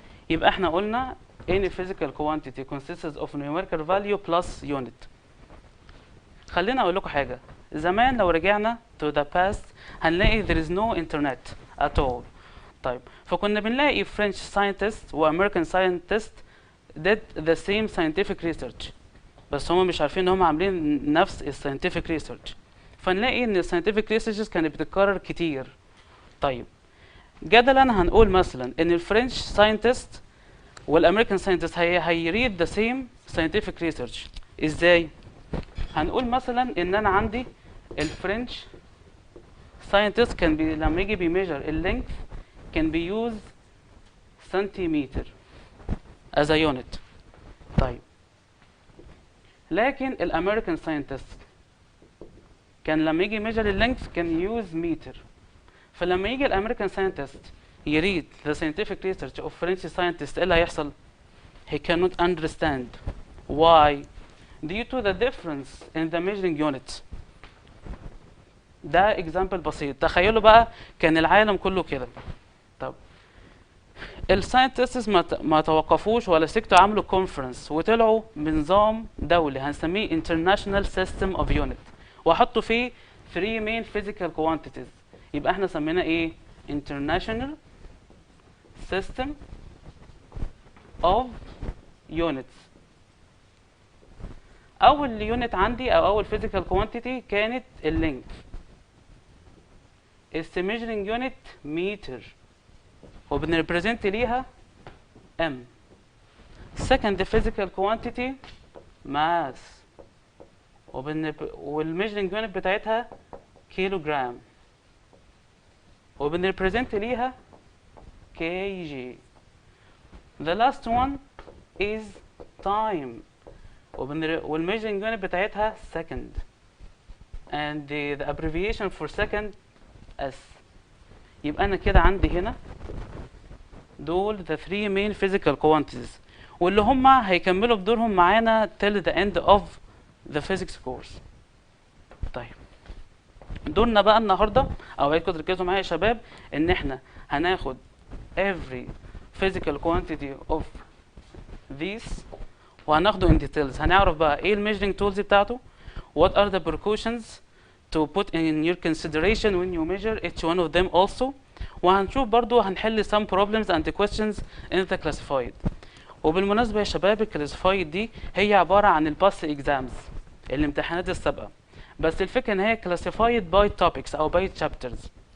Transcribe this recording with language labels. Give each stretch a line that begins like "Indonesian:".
Arabic: يبقى احنا قلنا
English: any physical quantity consists of numerical value plus unit.
Arabic: خلينا اقول لكم حاجه. زمان لو رجعنا
English: to the past
Arabic: هنلاقي
English: there is no internet at all.
Arabic: طيب فكنا بنلاقي
English: French scientists
Arabic: و
English: American scientists did the same scientific research،
Arabic: بس هم مش عارفين ان هم عاملين نفس الساينتفك ريسيرش. فنلاقي ان الساينتفك ريسيرشز كانت بتتكرر كتير. طيب جدلا هنقول مثلا ان الفرنش ساينتست والامريكان ساينتست هيريد ذا سيم ساينتفك ريسيرش. ازاي؟ هنقول مثلا ان انا عندي الفرنش ساينتست كان لما يجي بيميجر اللينث كان بيوز سنتيمتر
English: as a unit.
Arabic: طيب لكن الامريكان ساينتست كان لما يجي يميجر اللينث كان يوز متر. فلما يجي الامريكان ساينتست يريد
English: the scientific research of French scientist
Arabic: ايه اللي هيحصل؟
English: he cannot understand. why؟ due to the difference in the measuring units.
Arabic: ده example بسيط. تخيلوا بقى كان العالم كله كده. طب الساينتستس ما توقفوش ولا سكتوا، عملوا كونفرنس وطلعوا بنظام دولي هنسميه
English: international system of unit،
Arabic: وحطوا فيه 3 main physical quantities. يبقى احنا سميناه ايه؟
English: international system of units.
Arabic: اول يونت عندي او اول
English: physical quantity
Arabic: كانت اللينث.
English: its measuring unit
Arabic: متر، وبنريبريزنت ليها m.
English: second physical quantity mass،
Arabic: والميجرنج يونت بتاعتها كيلوغرام، وبنريبريزنت ليها kg.
English: the last one is time،
Arabic: والميجرنج يونت بتاعتها
English: second and the abbreviation for second s.
Arabic: يبقى انا كده عندي هنا دول
English: the three main physical quantities
Arabic: واللي هم هيكملوا بدورهم معانا
English: till the end of the physics course.
Arabic: طيب دورنا بقى النهارده او عايزكم تركزوا معايا يا شباب ان احنا هناخد
English: every physical quantity of these
Arabic: وهناخده
English: in details.
Arabic: هنعرف بقى ايه الميجرنج تولز بتاعته
English: what are the precautions to put in your consideration when you measure each one of them also.
Arabic: وهنشوف برضو هنحل
English: some problems and questions in the classified.
Arabic: وبالمناسبة يا شباب الكلاسيفايد دي هي عبارة عن الباس اكزامز الامتحانات السابقة بس الفكرة ان هي
English: classified by topics
Arabic: او
English: by chapters.